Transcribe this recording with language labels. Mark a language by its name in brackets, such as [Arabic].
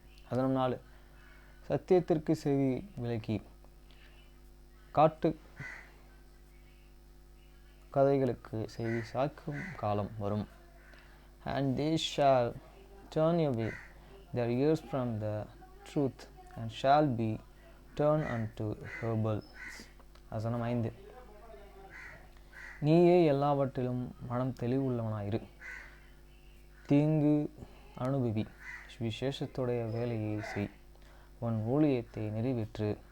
[Tamil] 14 சத்தியத்திற்கு செவி விலக்கி காட்டு கதைகளுக்கு செவி சாய்க்கும் காலம் வரும். [English] And they shall turn away their ears from the truth and shall be turned unto fables. [Tamil] 5 நீயே எல்லாவற்றிலும் மனம் தெளிவுள்ளவனாயிரு, தீங்கு அனுபவி, விசேஷத்துடைய வேலையை செய், உன் ஊழியத்தை நிறைவேற்று.